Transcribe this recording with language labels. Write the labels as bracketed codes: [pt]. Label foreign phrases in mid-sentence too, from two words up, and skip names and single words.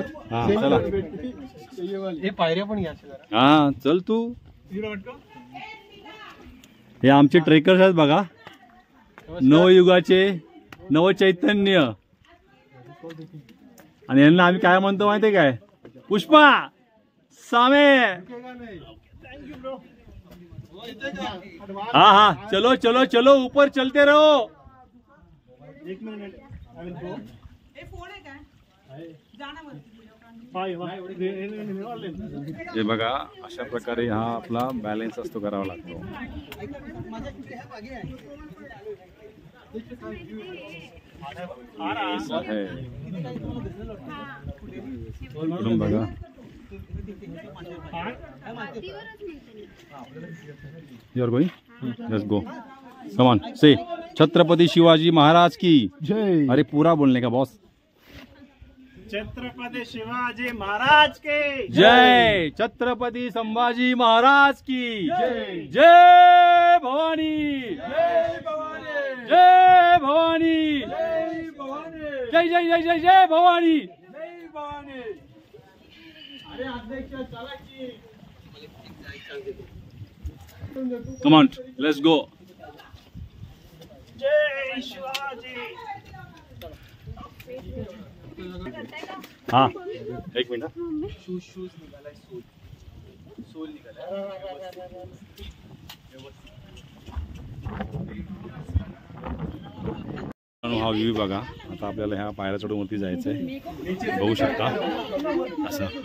[mr] हा चला हे पायऱ्या पण घ्या जरा. हा चल तू. हे आमचे ट्रेकर्स आहेत बघा, नवयुगाचे, नवचैतन्य. आणि यांना आम्ही काय म्हणतो माहितीये काय? पुष्पा सामे. [hi] हाँ हाँ चलो चलो चलो ऊपर चलते रहो. [mr] एक मिनिट हे बघा अशा प्रकारे हा आपला बॅलन्स असतो, करावा लागतो. इकडून बघा. [en] You're going? Let's go. Come on, say छत्रपति शिवाजी महाराज की [hi] जय. अरे पूरा बोलने का बॉस. छत्रपति शिवाजी महाराज के जय. छत्रपति संभाजी महाराज की जय. जय भवानी. जय भवानी. जय भवानी. जय भवानी. जय जय जय जय जय भवानी. जय भवानी. [mr] अरे अध्यक्ष चला की. [en] Come on, let's go. [mr] जय शिवाजी. [hi] हाँ एक मिनट. [mr] शूज निघालाय. सोल निघालाय. हा व्ह्यू बघा. आता आपल्याला ह्या पायऱ्या चढून वरती जायचंय. बघू शकता असं.